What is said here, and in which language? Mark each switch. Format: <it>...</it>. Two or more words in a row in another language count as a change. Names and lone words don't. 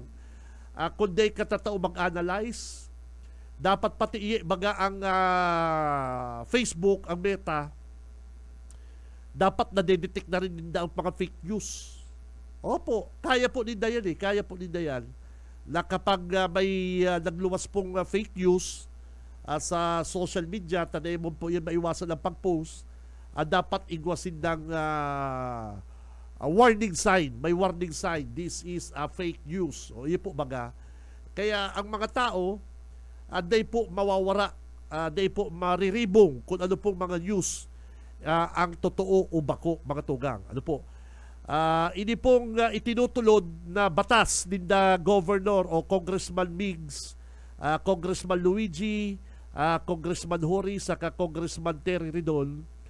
<bik>Kundi katatao mag-analyze, dapat pati baga ang Facebook, ang Meta, dapat na-detect na rin din ang mga</bik> <en>fake news.</en> <bik>Opo, kaya po ninda yan kaya po ninda yan na kapag may nagluwas pong</bik> <en>fake news</en> <bik>sa</bik> <en>social media,</en> <bik>tanayin mo po yan maiwasan ang pag-post, dapat igwasin ng</bik> <en>warning sign. May warning sign. This is a fake news.</en> <tl>O yun po baga.</tl> <bik>Kaya ang mga tao, day po mawawara, day po mariribong kung ano pong mga news ang totoo o bako, mga tugang. Ano po? Ini pong itinutulod na batas din na Governor o Congressman Migs, Congressman Luigi, Congressman Hori, saka Congressman Terry Ridon,</bik>